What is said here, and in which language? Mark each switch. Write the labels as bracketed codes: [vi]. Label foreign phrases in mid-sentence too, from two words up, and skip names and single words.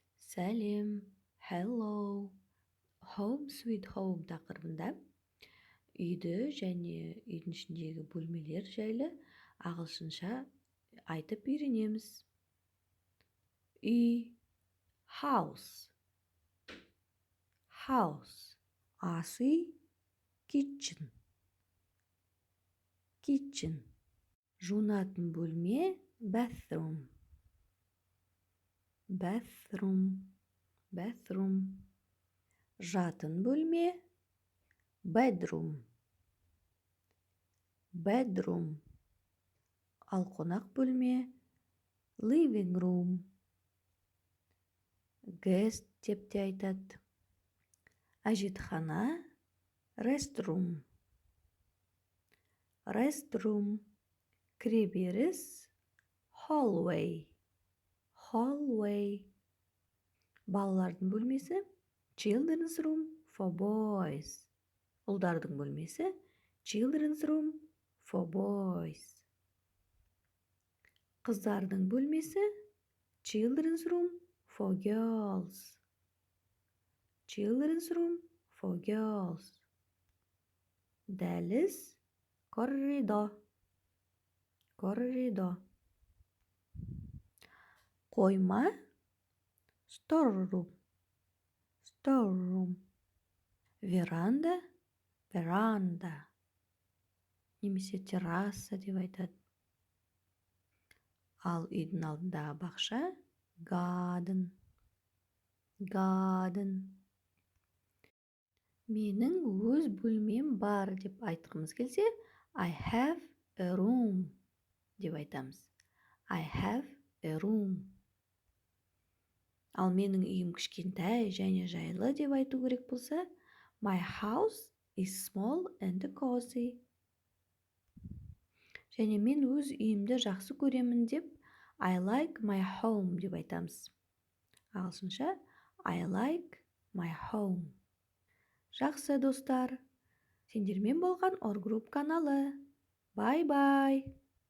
[kk] Сәлем, [en] hello. Home sweet home [kk] тақырыбында үйді және үйдің ішіндегі бөлмелер жайлы ағылшынша айтып үйренеміз. [en] Үй, house, house. [kk] Ас үй, [en] kitchen, kitchen. [kk] Жуынатын бөлме, [en] bathroom, bathroom, bathroom. [kk] Жатын бөлме, [en] bedroom, bedroom. [kk] Ал қонақ бөлме, [en] living room, guest [kk] деп те айтады. Әжетхана, [en] restroom, restroom. Кіреберіс, hallway, hallway. [kk] Балалардың бөлмесі, [en] children's room for boys. [kk] Ұлдардың бөлмесі, [en] children's room for boys. [kk] Қыздардың бөлмесі, [en] children's room for girls, children's room for girls. Дәліз, corridor, corridor. [kk] Қойма, [en] storeroom, storeroom. [kk] Веранда, veranda. Немесе терраса деп айтады. Ал үйдің алдындағы бақша, [en] garden, garden. [kk] Менің өз бөлмем бар деп айтқымыз келсе, [en] I have a room [kk] деп айтамыз. [en] I have a room. [kk] Ал менің үйім кішкентай және жайлы деп айту керек болса, [en] my house is small and cozy. [kk] Және мен өз үйімді жақсы көремін деп, [en] I like my home [kk] деп айтамыз. Ағылшынша, [en] I like my home. [kk] Жақсы достар, сендермен болған Or Group каналы. Bye-bye.